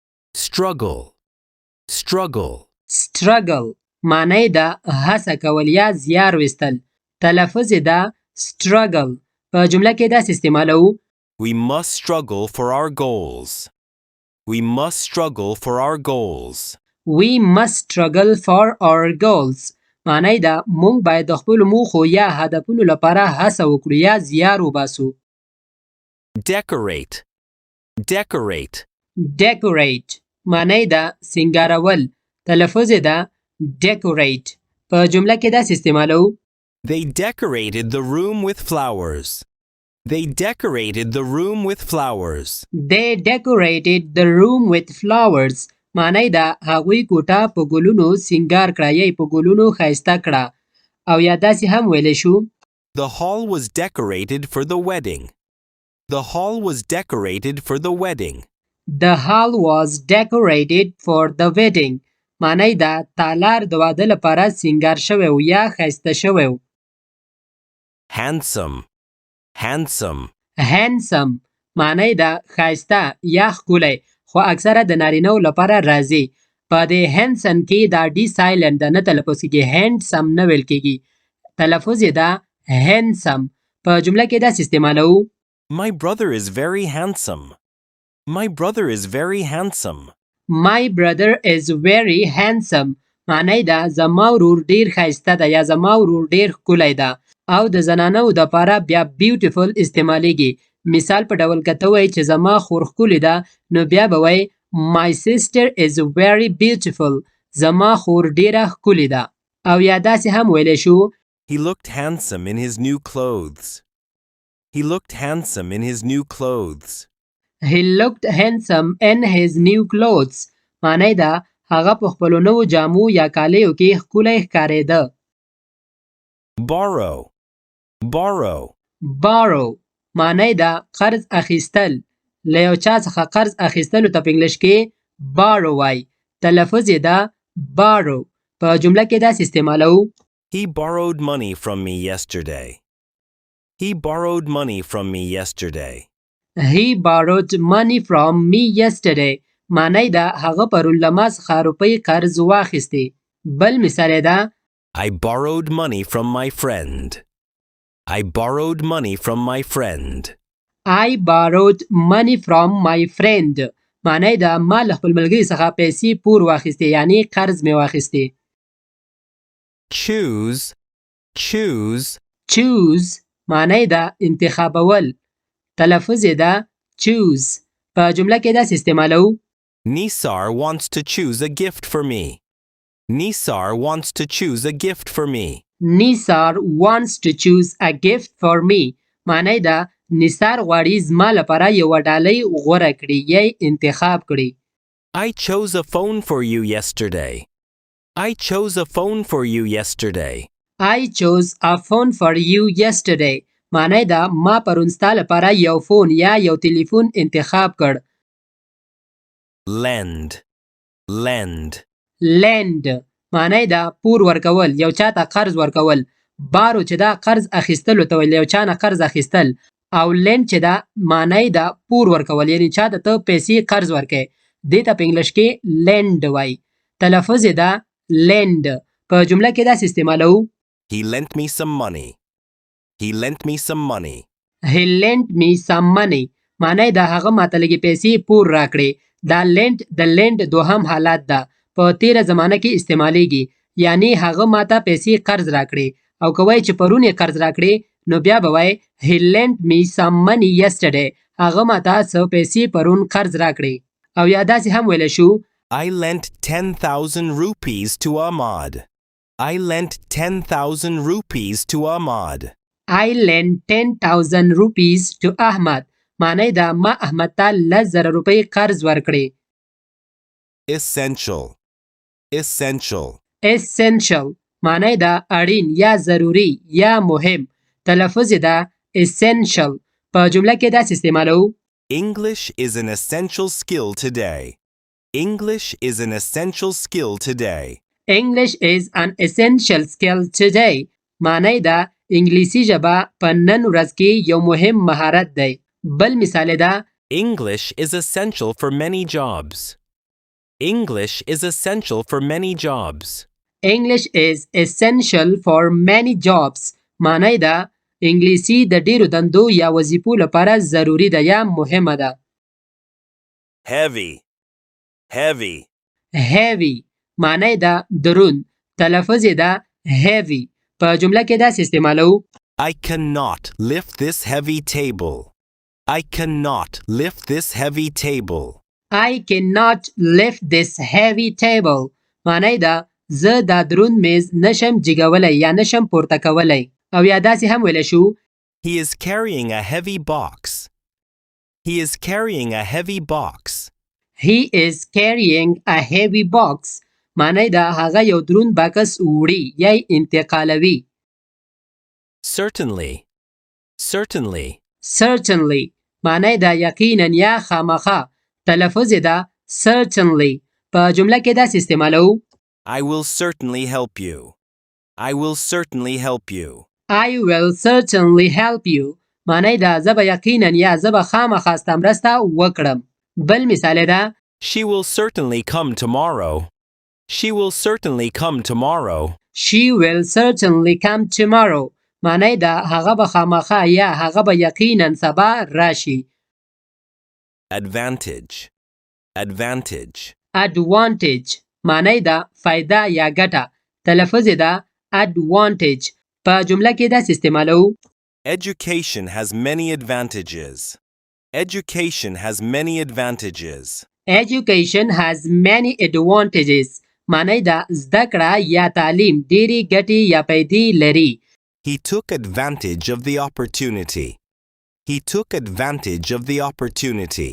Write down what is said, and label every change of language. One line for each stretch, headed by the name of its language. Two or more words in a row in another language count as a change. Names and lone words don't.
English: struggle, struggle.
Pashto: struggle معنی ده هڅه کول یا زیار وستل. تلفظ ده struggle. په جمله کې داسې استعمالو.
English: We must struggle for our goals. We must struggle for our goals. We must struggle for our goals.
Pashto: معنی ده مونږ باید د خپلو موخو یا هدفونو لپاره هڅه وکړو یا زیار وباسو.
English: Decorate, decorate.
Pashto: decorate معنی ده سنگارول. تلفظ ده decorate. په جمله کې داسې استعمالو.
English: They decorated the room with flowers. They decorated the room with flowers. They decorated the room with flowers.
Pashto: معنی ده هغوی کوټه په ګلونو سنگار کړه یا په ګلونو ښایسته کړه. او یا داسې هم ویلی شو.
English: The hall was decorated for the wedding. The hall was decorated for the wedding. The hall was decorated for the wedding.
Pashto: معنی ده تالار د واده لپاره سنگار شوی و یا ښایسته شوی و.
English: Handsome, handsome.
Pashto: handsome معنی ده ښایسته یا ښکلی خو اکثره د نارینه‌و لپاره راځي. په دې handsome کې دا
English: D silent
Pashto: ده نه تلفظ کېږي. handsome نه ویل کېږي. تلفظ یې ده handsome. په جمله کې داسې استعمالو.
English: My brother is very handsome. My brother is very handsome. My brother is very handsome.
Pashto: معنی ده زما ورور ډیر ښایسته ده یا زما ورور ډیر ښکلی ده. او د زنانو دپاره بیا beautiful استعمالیږي. مثال په ډول که ته وایې چې زما خور ښکلې ده نو بیا به وایې
English: My sister is very beautiful.
Pashto: زما خور ډیره ښکلې ده. او یا داسې هم ویلی شو.
English: He looked handsome in his new clothes. He looked handsome in his new clothes. He looked handsome in his new clothes.
Pashto: معنی ده هغه په خپلو نوو جامو یا کالیو کې ښکلی ښکارېده.
English: Borrow, borrow.
Pashto: borrow معنی ده قرض اخیستل. له یو چا څخه قرض اخیستلو ته په انګلیش کې borrow وای. تلفظ یې ده borrow. په جمله کې داسې استعمالو.
English: He borrowed money from me yesterday. He borrowed money from me yesterday. He borrowed money from me yesterday.
Pashto: معنی ده هغه پرون له ما څخه روپۍ قرض واخیستې. بل مثال یې ده.
English: I borrowed money from my friend. I borrowed money from my friend. I borrowed money from my friend.
Pashto: معنی ده ما له خپل ملګري څخه پیسې پور واخیستې یعنی قرض مې واخیستې.
English: Choose, choose.
Pashto: choose معنی ده انتخابول. تلفظ یې ده choose. په جمله کې داسې استعمالو.
English: Nisar wants to choose a gift for me. Nisar wants to choose a gift for me. Nisar wants to choose a gift for me.
Pashto: معنی ده نثار غواړي زما لپاره یوه ډالۍ غوره کړي یا انتخاب کړي.
English: I chose a phone for you yesterday. I chose a phone for you yesterday. I chose a phone for you yesterday.
Pashto: معنی ده ما پرون ستا لپاره یو فون یا یو تلیفون انتخاب کړ.
English: Lend, lend.
Pashto: lend معنی ده پور ورکول یو چا ته قرض ورکول. بارو چې ده قرض اخیستلو ته ویل یو چا نه قرض اخیستل. او lend چې ده معنی ده پور ورکول یعنی چا ته ته پیسې قرض ورکې. دې ته په انګلیش کې lend وای. تلفظ یې ده lend. په جمله کې داسې استعمالو.
English: He lent me some money. He lent me some money. He lent me some money.
Pashto: معنی ده هغه ماته لږې پیسې پور راکړې. دا lend د lend دوهم حالت ده. په تیره زمانه کې استعمالیږي. یعنی هغه ماته پیسې قرض راکړې. او که وایي چې پرون یې قرض راکړې نو بیا به وایي
English: He lent me some money yesterday.
Pashto: هغه ماته څه پیسې پرون قرض راکړې. او یا داسې هم ویلی شو.
English: I lent 10,000 rupees to Ahmad. I lent 10,000 rupees to Ahmad. I lent 10,000 rupees to Ahmad.
Pashto: معنی ده ما احمد ته 10,000 روپۍ قرض ورکړې.
English: Essential, essential.
Pashto: essential معنی ده اړین یا ضروری یا مهم. تلفظ ده essential. په جمله کې داسې استعمالو.
English: English is an essential skill today. English is an essential skill today. English is an essential skill today.
Pashto: معنی ده انګلیسي ژبه په نن ورځ کې یو مهم مهارت دی. بل مثال ده.
English: English is essential for many jobs. English is essential for many jobs. English is essential for many jobs.
Pashto: معنی ده انګلیسي د ډیرو دندو یا وظیفو لپاره ضروری ده یا مهمه ده.
English: Heavy. Heavy.
Pashto: heavy معنی ده درون. تلفظ یې ده heavy. په جمله کې داسې استعمالو.
English: I cannot lift this heavy table. I cannot lift this heavy table. I cannot lift this heavy table.
Pashto: معنی ده زه دا درون میز نشم جګولی یا نشم پورته کولی. او یا داسې هم ویلی شو.
English: He is carrying a heavy box. He is carrying a heavy box. He is carrying a heavy box.
Pashto: معنی ده هغه یو درون بکس وړي یا انتقالوي.
English: Certainly. Certainly.
Pashto: Certainly معنی ده یقینا یا خامخا. تلفظ ده certainly. په جمله کې داسې استعمالو.
English: I will certainly help you. I will certainly help you. I will certainly help you.
Pashto: معنی ده زه به یقینا یا زه به خامخا ستا مرسته وکړم. بل مثال ده.
English: She will certainly come tomorrow. She will certainly come tomorrow. She will certainly come tomorrow.
Pashto: معنی ده هغه به خامخا یا هغه به یقینا سبا راشي.
English: Advantage. Advantage.
Pashto: Advantage معنی ده فایده یا ګټه. تلفظ ده advantage. په جمله کې داسې استعمالو.
English: Education has many advantages. Education has many advantages. Education has many advantages.
Pashto: معنی ده زده کړه یا تعلیم ډېرې ګټې یا پیدې لري.
English: He took advantage of the opportunity. He took advantage of the opportunity.